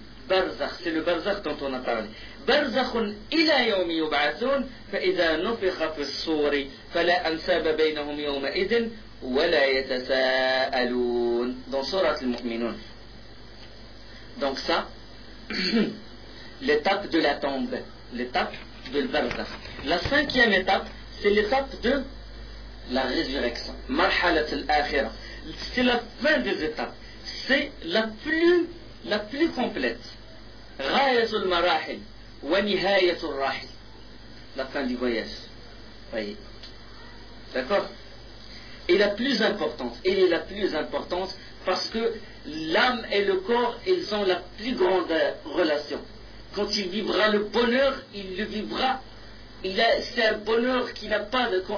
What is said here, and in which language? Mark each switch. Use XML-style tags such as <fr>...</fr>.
<fr>برزخ c'est le برزخ dont on a parlé</fr> <ar>برزخ إلى يوم يبعثون فإذا نفخ في الصور فلا أنساب بينهم يومئذ ولا يتساءلون</ar> <fr>dans سورة المؤمنون donc ça l'étape de la tombe, l'étape de l'barzakh. La cinquième étape, c'est l'étape de la résurrection.</fr> <ar>Marhalat al-akhirah.</ar> <fr>C'est la fin des étapes. C'est la plus complète.</fr> <ar>غاية المراحل ونهاية الراحل.</ar> <fr>La fin du voyage. Voyez. D'accord. Et la plus importante, elle est la plus importante parce que l'âme et le corps, ils ont la plus grande relation. Quand il vivra le bonheur, il le vivra. C'est un bonheur qui n'a pas de.</fr>